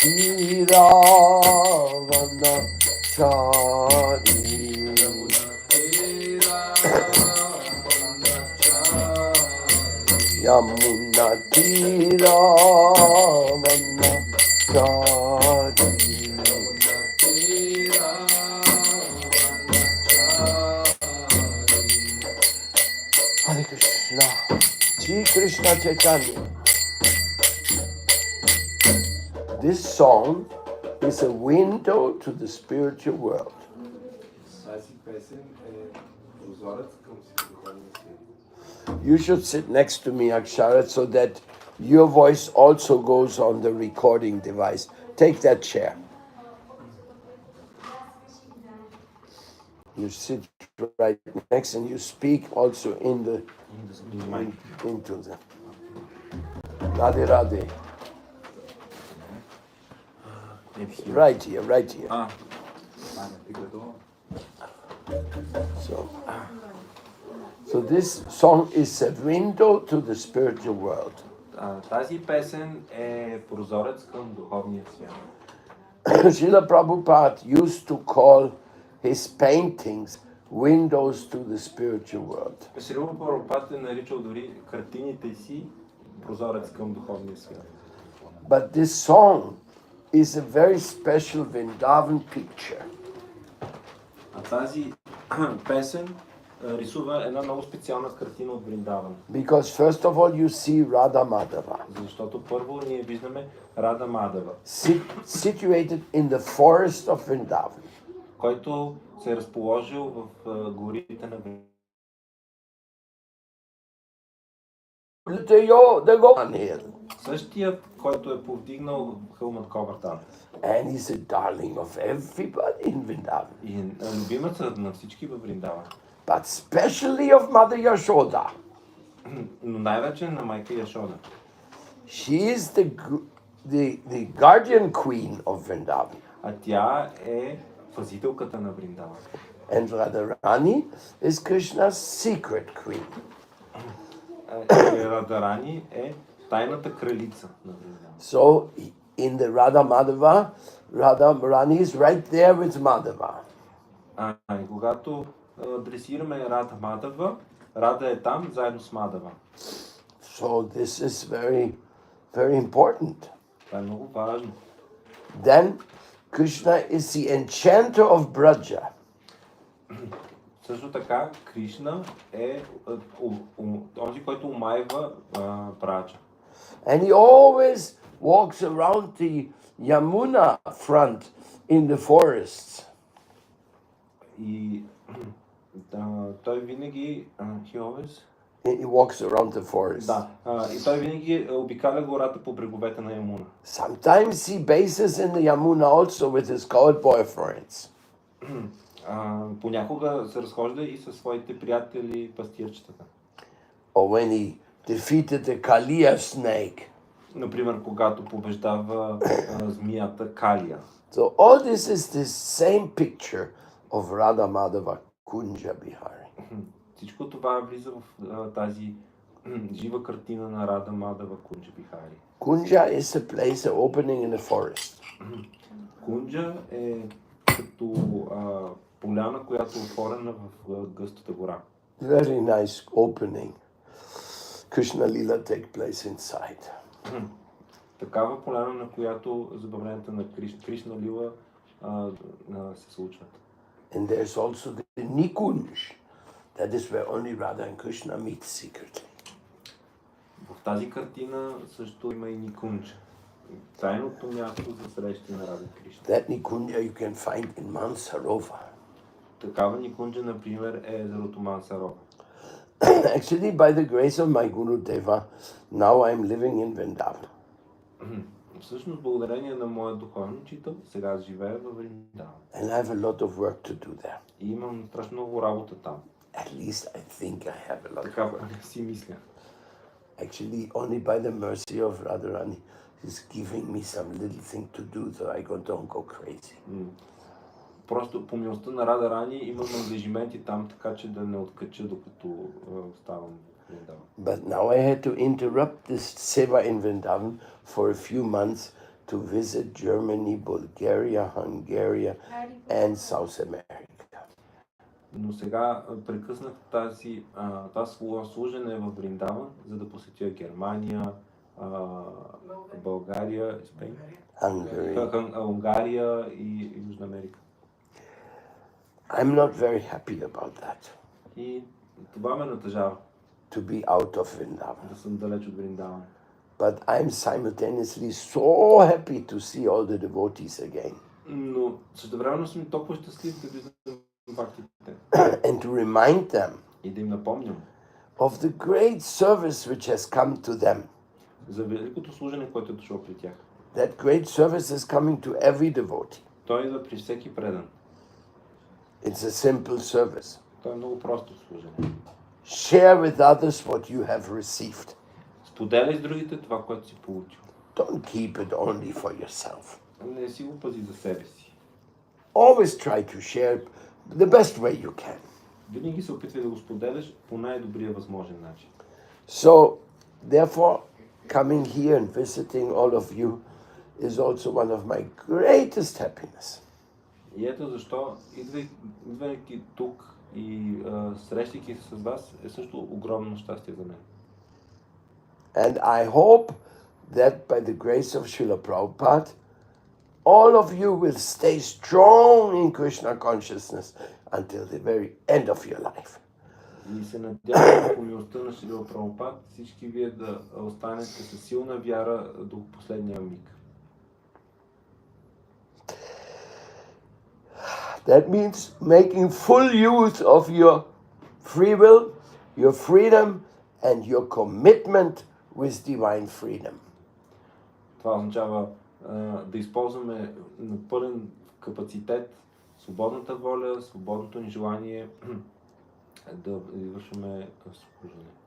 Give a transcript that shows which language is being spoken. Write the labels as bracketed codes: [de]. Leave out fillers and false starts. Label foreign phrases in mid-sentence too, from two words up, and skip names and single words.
[sa] तीरवनचारी यमुना तीरवनचारी हरे कृष्ण श्री कृष्ण चैतन्य. [en] This song is a window to the spiritual world. [bg] Тази песен е прозорец към духовния свят. [en] You should sit next to me, Aksharat, so that your voice also goes on the recording device. Take that chair. You sit right next and you speak also into the [sa] राधे राधे. [en] Right here, right here. So this song is a window to the spiritual world. [bg] Тази песен е прозорец към духовния свят. [en] Srila Prabhupada used to call his paintings windows to the spiritual world. [bg] Шрила Прабхупад е наричал дори картините си прозорец към духовния свят. [en] But this song is a very special Vrindavan picture. [bg] А тази песен рисува една много специална картина от Вриндаван. [en] Because first of all you see Radha Madhava. [bg] Защото първо ние виждаме Рада Мадава, [en] Situated in the forest of Vrindavan. [bg] който се е разположил в горите на [en] The Govan Hill. [bg] Същият, който е повдигнал хълмът Говардхан. [en] And he's a darling of everybody in Vrindavan. [bg] И любимецът на всички във Вриндаван. [en] But especially of Mother Yashoda. [bg] Но най-вече на майка Яшода. [en] She is the guardian queen of Vrindavan. [bg] А тя е пазителката на Вриндаван. [en] And Radharani is Krishna's secret queen. [bg] Радарани е тайната кралица на Вриндаван. [en] So in the Radha Madhava, Radharani is right there with Madhava. [bg] И когато дресираме Рада Мадава, Рада е там заедно с Мадава. [en] So this is very, very important. [bg] Това е много важно. [en] Then Krishna is the enchanter of Braja. [bg] Също така Кришна е този, който омайва Браджа. [en] And he always walks around the Yamuna front in the forests. [bg] И той винаги [en] He walks around the forest. [bg] Да, и той винаги обикаля гората по бреговете на Ямуна. [en] Sometimes he bases in the Yamuna also with his cowboy friends. [bg] Понякога се разхожда и със своите приятели пастирчетата. [en] Or when he defeated the Kaliya snake. [bg] Например, когато побеждава змията Калия. [en] So all this is the same picture of Radha Madhava Kunja Bihari. [bg] Всичко това влиза в тази жива картина на Рада Мадава Кунджа Бихари. [en] Kunja is a place, an opening in a forest. [bg] Кунджа е като поляна, която е отворена в гъстата гора. [en] Very nice opening. Krishna Lila take place inside. [bg] Такава поляна, на която забавленията на Кришна Лила се случват. [en] And there's also the Nikunj. That is where only Radha and Krishna meet secretly. [bg] В тази картина също има и Никунджа. Тайното място за срещи на Рада Кришна. [en] That Nikunja you can find in Mansarova. [bg] Такава Никунджа, например, е езерото Мансарова. [en] Actually, by the grace of my Guru Deva, now I'm living in Vrindavan. [bg] Всъщност, благодарение на моя духовен учител, сега аз живея във Вриндаван. [en] And I have a lot of work to do there. [bg] И имам страшно много работа там. [en] At least I think I have a lot of [bg] Така [en] work. [bg] си мисля. [en] Actually, only by the mercy of Radharani, he's giving me some little thing to do so I don't go crazy. [bg] Просто по милостта на Рада Рани имам ангажименти там, така че да не откача докато оставам в Вриндаван. [en] But now I had to interrupt this seva in Vrindavan for a few months to visit Germany, Bulgaria, Hungary, and South America. [bg] Но сега прекъснах това служене в Вриндаван, за да посетя Германия, България, Испания, [en] Hungary. [bg] Унгария и Южна Америка. [en] I'm not very happy about that, [bg] И това ме натъжава, [en] to be out of Vrindavan. [bg] да съм далеч от Вриндаван. [en] But I'm simultaneously so happy to see all the devotees again [bg] Но същевременно съм толкова щастлив да виждам фактите [en] and to remind them [bg] и да им напомням [en] of the great service which has come to them. [bg] за великото служене, което е дошло при тях. [en] That great service is coming to every devotee. [bg] Той идва при всеки предан. [en] It's a simple service. [bg] Той е много просто служене. [en] Share with others what you have received. [bg] Споделяй с другите това, което си получил. [en] Don't keep it only for yourself. [bg] Не си го пази за себе си. [en] Always try to share the best way you can. [bg] Винаги се опитвай да го споделяш по най-добрия възможен начин. [en] So, therefore, coming here and visiting all of you is also one of my greatest happiness. [bg] И ето защо, идвайки тук и срещайки се с вас, е също огромно щастие за мен. [en] And I hope that by the grace of Srila Prabhupada, all of you will stay strong in Krishna consciousness until the very end of your life. [bg] И се надявам по милостта на Шрила Прабхупад всички вие да останете със силна вяра до последния миг. [en] That means making full use of your free will, your freedom, and your commitment with divine freedom. [bg] Това означава да използваме на пълен капацитет свободната воля, свободното ни желание да извършваме служение.